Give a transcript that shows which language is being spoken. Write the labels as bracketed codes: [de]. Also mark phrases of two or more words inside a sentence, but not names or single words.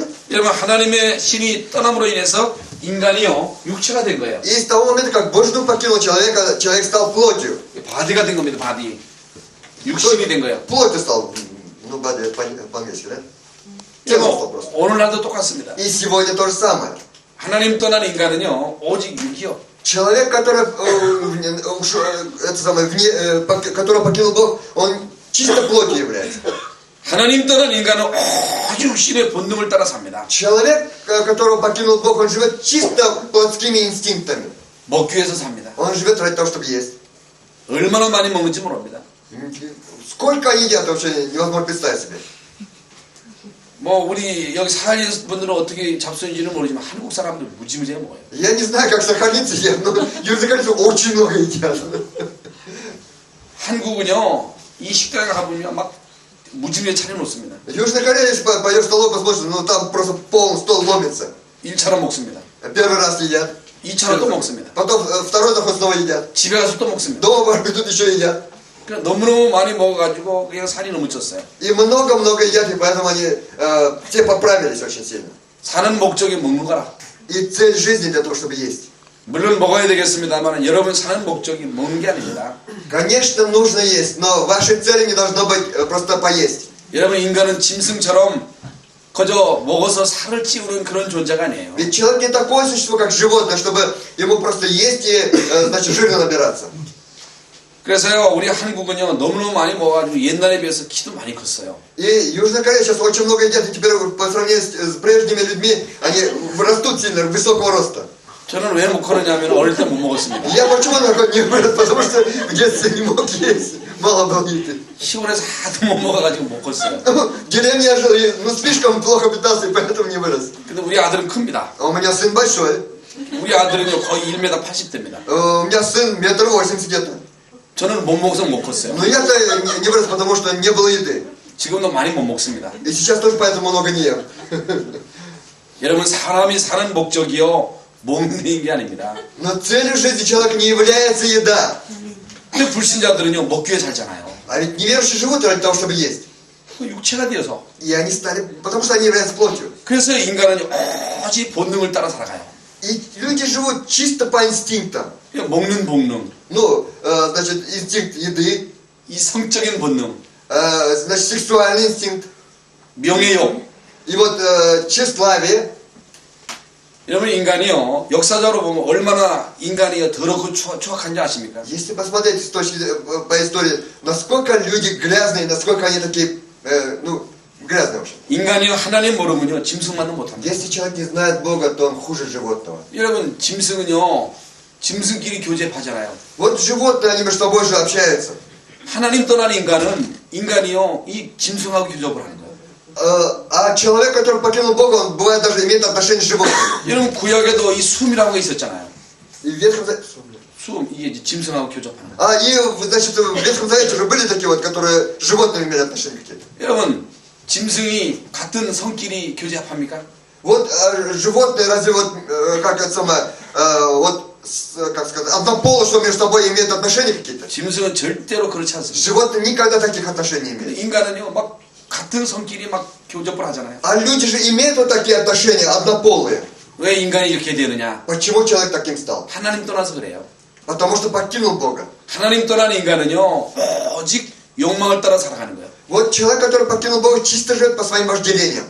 [ko] 여러분, 하나님의 신이 떠남으로 인해서 인간이요, 육체가 된 거예요. [ru] И с того момента, как Божий дух покинул человека, человек стал плотью. [ko] 바디가 된 겁니다, 바디. 육신이 된 거예요. [ru] Плотью стал. Ну, бади, по-английски, да? Телом стал просто. [ko] 오늘날도 똑같습니다. [ru] И сегодня то же самое. [ko] 하나님 떠난 인간은요, 오직 육이요. [ru] Человек, который, который покинул Бог, он чисто плотью является. [ko] 하나님 떠난 인간은 오직 육신의 본능을 따라 삽니다. [ru] Человек, которого покинул Бог, он живет чисто плотскими инстинктами. [ko] 먹기 위해서 삽니다. [ru] Он живет ради того, чтобы есть. [ko] 얼마나 많이 먹는지 모릅니다. [ru] Сколько едят, вообще невозможно представить себе. [ko] 뭐 우리 여기 사하리 분들은 어떻게 잡수는지는 모르지만 한국 사람들 무지무지하게 먹어요. [ru] Я не знаю, как сахалинцы едят, но южнокорейцы очень много едят. [ko] 한국은요, 이 식당에 가보면 막 무지무지하게 차려놓습니다. [ru] Южная Корея, если пойдешь в столовую, посмотришь, ну там просто полный стол ломится. [ko] 1차로 먹습니다. [ru] Первый раз едят. [ko] 2차로 또 먹습니다. [ru] Потом второй заход снова едят. [ko] 집에 가서 또 먹습니다. [ru] Дома придут еще едят. [ko] 그러니까 너무너무 많이 먹어가지고 그냥 살이 너무 쪘어요. [ru] И много-много едят, и поэтому они все поправились очень сильно. [ko] 사는 목적이 먹는 거라. [ru] И цель жизни для того, чтобы есть. [ko] 물론 먹어야 되겠습니다만 여러분 사는 목적이 먹는 게 아닙니다. [ru] Конечно, нужно есть, но вашей целью не должно быть просто поесть. [ko] 여러분 인간은 짐승처럼 그저 먹어서 살을 찌우는 그런 존재가 아니에요. [ru] Ведь человек не такое существо, как животное, чтобы ему просто есть и, значит, жирно набираться. [ko] 그래서요, 우리 한국은요, 너무너무 많이 먹어가지고 옛날에 비해서 키도 많이 컸어요. [ru] И Южная Корея сейчас очень много едят, и теперь по сравнению с прежними людьми, они растут сильно, высокого роста. [ko] 저는 왜 못 그러냐면 어릴 때 못 먹었습니다. [ru] Я почему не вырос? Потому что в детстве не мог есть, мало был еды. [ko] 시골에서 하도 못 먹어가지고 못 컸어요. [ru] В деревне я жил, ну слишком плохо питался, и поэтому не вырос. [ko] 근데 우리 아들은 큽니다. [ru] А у меня сын большой, [ko] 우리 아들은요, 거의 1m 80대입니다. [ru] у меня сын 1,80 м где-то. [ko] 저는 못 먹어서 못 컸어요. [ru] Но я-то не вырос, потому что не было еды. [ko] 지금도 많이 못 먹습니다. [ru] И сейчас тоже поэтому много не ем. [ko] 여러분, 사람이 사는 목적이요, 먹는 게 아닙니다. [ru] Но целью жизни человека не является еда. [ko] 근데 불신자들은요, 먹기 위해 살잖아요. [ru] А ведь неверующие живут ради того, чтобы есть. [ko] 그 육체가 되어서. [ru] И они стали, потому что они являются плотью. [ko] 그래서 인간은 오직 본능을 따라 살아가요. [ru] И люди живут чисто по инстинктам. [ko] 그냥 먹는 본능, [ru] Ну, значит, инстинкт еды, [ko] 이 성적인 본능, [ru] значит, сексуальный инстинкт. [ko] 명예욕. [ru] И вот тщеславие. [ko] 여러분, 인간이요, 역사적으로 보면 얼마나 인간이 더럽고 추악한지 아십니까? [ru] Если посмотреть по истории, насколько люди грязные, насколько они такие, ну, грязные вообще. [ko] 인간이요, 하나님 모르면요, 짐승만도 못합니다. [ru] Если человек не знает Бога, то он хуже животного. [ko] 여러분, 짐승은요, 짐승끼리 교제하잖아요. [ru] Вот животные, они между собой же общаются. [ko] 하나님 떠난 인간이요, 이 짐승하고 교접을 하는 거예요. [ru] А человек, который покинул Бога, он бывает даже имеет отношение с животными. [ko] 여러분, 구약에도 이 숨이라고 게 있었잖아요. [ru] И в Ветхом Завете... [ko] 숨, 이게 이제 짐승하고 교접하는 거예요. [ru] И, значит, в Ветхом Завете уже были такие вот, которые с животными имели отношения какие-то. [ko] 여러분, 짐승이 같은 성끼리 교제합니까? [ru] Вот животные разве вот, как это самое, вот, как сказать, однополые, что между собой имеют отношения какие-то? [ko] 짐승은 절대로 그렇지 않습니다. [ru] Животные никогда таких отношений не имеют. [ko] 인간은요, 막 같은 성끼리 막 교접을 하잖아요. [ru] А люди же имеют вот такие отношения, однополые. [ko] 왜 인간이 이렇게 되느냐? [ru] Почему человек таким стал? [ko] 하나님 떠나서 그래요. [ru] Потому что покинул Бога. [ko] 하나님 떠난 인간은요, 오직 욕망을 따라 살아가는 거예요. [ru] Вот человек, который покинул Бога, чисто живет по своим вожделениям.